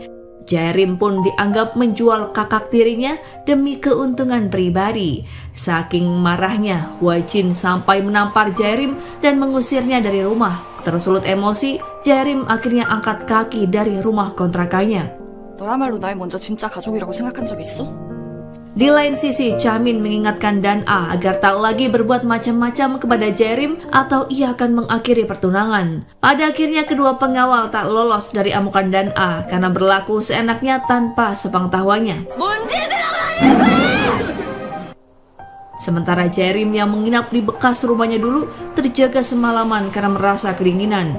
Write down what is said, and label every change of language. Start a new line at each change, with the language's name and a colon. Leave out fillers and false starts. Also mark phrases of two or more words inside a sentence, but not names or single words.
Indonesian: Jaerim pun dianggap menjual kakak tirinya demi keuntungan pribadi. Saking marahnya, Hwajin sampai menampar Jaerim dan mengusirnya dari rumah. Tersulut emosi, Jaerim akhirnya angkat kaki dari rumah kontrakannya.
Korean: 너야말로 날 먼저 진짜 가족이라고 생각한 적 있어?
Indonesian: Di lain sisi, Chaemin mengingatkan Dan-a agar tak lagi berbuat macam-macam kepada Jaerim atau ia akan mengakhiri pertunangan. Pada akhirnya kedua pengawal tak lolos dari amukan Dan-a karena berlaku seenaknya tanpa sepengetahuannya. Sementara Jaerim yang menginap di bekas rumahnya dulu terjaga semalaman karena merasa kedinginan.